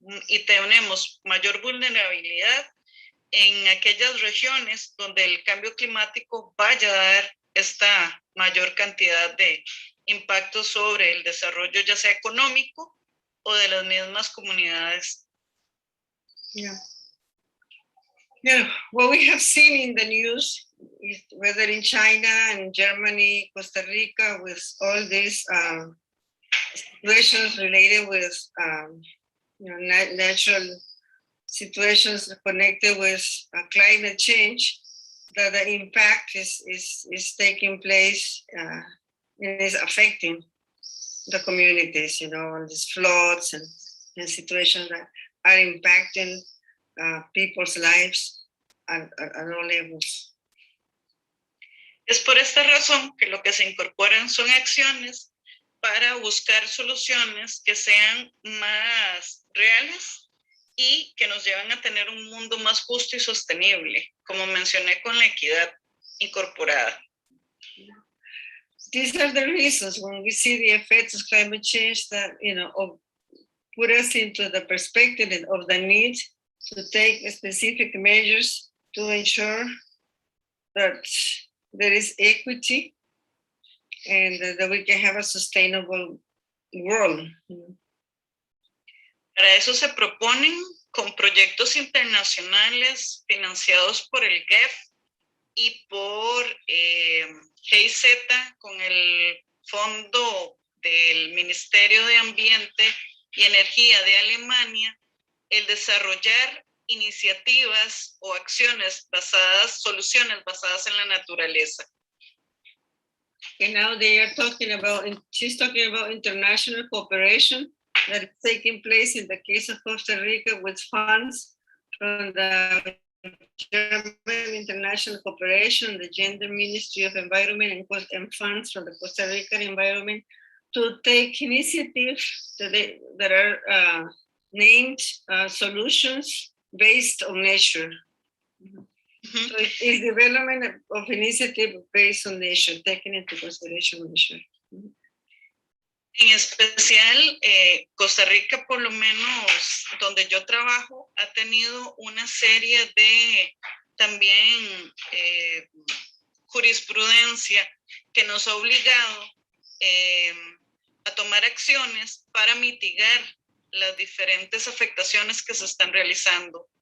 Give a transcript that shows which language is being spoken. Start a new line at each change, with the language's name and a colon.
Spanish: y tenemos mayor vulnerabilidad en aquellas regiones donde el cambio climático vaya a dar esta mayor cantidad de impacto sobre el desarrollo, ya sea económico o de las mismas comunidades.
English: Yeah. Yeah, what we have seen in the news, whether in China and Germany, Costa Rica, with all these situations related with natural situations connected with climate change, that the impact is taking place and is affecting the communities, on these floods and situations that are impacting people's lives at all levels.
Spanish: Es por esta razón que lo que se incorporan son acciones para buscar soluciones que sean más reales y que nos lleven a tener un mundo más justo y sostenible, como mencioné con la equidad incorporada.
English: These are the reasons when we see the effects of climate change that, put us into the perspective of the need to take specific measures to ensure that there is equity and that we can have a sustainable world.
Spanish: Para eso se proponen con proyectos internacionales financiados por el WILPF y por GIZ con el Fondo del Ministerio de Ambiente y Energía de Alemania, el desarrollar iniciativas o acciones soluciones basadas en la naturaleza.
English: And now she's talking about international cooperation that is taking place in the case of Costa Rica with funds from the German International Cooperation, the Gender Ministry of Environment, and funds from the Costa Rican Environment to take initiatives that are named solutions based on nature. So it is development of initiative based on nature, taking into consideration nature.
Spanish: En especial, Costa Rica, por lo menos donde yo trabajo, ha tenido una serie de también jurisprudencia que nos ha obligado a tomar acciones para mitigar las diferentes afectaciones que se están realizando.